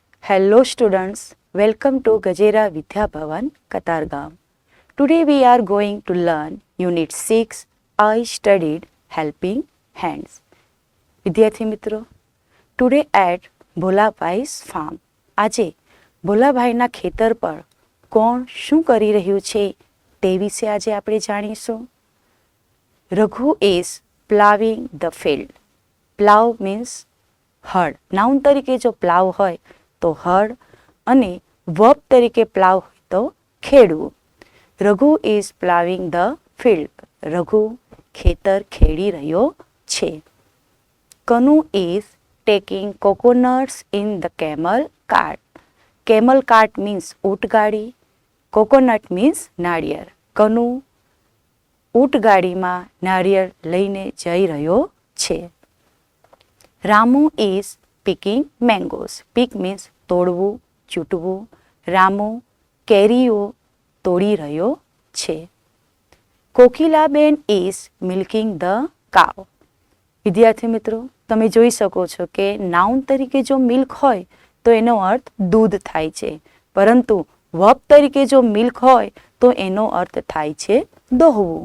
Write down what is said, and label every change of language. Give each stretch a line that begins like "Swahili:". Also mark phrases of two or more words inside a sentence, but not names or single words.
English: Hello students, welcome to Gajera Vidya Bhavan, Katargam. Today we are going to learn Unit 6, I studied helping hands.
Gujarati: વિદ્યાર્થી મિત્રો,
English: today at ભોલાભાઈ's farm.
Gujarati: આજે ભોલાભાઈના ખેતર પર કોણ શું કરી રહ્યું છે તે વિશે આજે આપણે જાણીશું.
English: રઘુ is plowing the field. Plow means હળ.
Gujarati: નાઉન તરીકે જો પ્લાવ હોય તો હળ અને વર્બ તરીકે પ્લાવ હોય તો ખેડવું.
English: Raghu is plowing the field.
Gujarati: રઘુ ખેતર ખેડી રહ્યો છે.
English: Kanu is taking coconuts in the camel cart. camel cart means ઊંટગાડી, coconut means નાળિયેર.
Gujarati: કનુ ઊંટગાડીમાં નાળિયેર લઈને જઈ રહ્યો છે.
English: રામુ ઇઝ picking mangoes. Pick means
Gujarati: તોડવું, ચૂંટવું. રામુ કેરીઓ તોડી રહ્યો છે.
English: Kokilaben is milking the cow.
Gujarati: વિદ્યાર્થી મિત્રો, તમે જોઈ શકો છો કે નાઉન તરીકે જો મિલ્ક હોય તો એનો અર્થ દૂધ થાય છે, પરંતુ વર્બ તરીકે જો મિલ્ક હોય તો એનો અર્થ થાય છે દોહવું.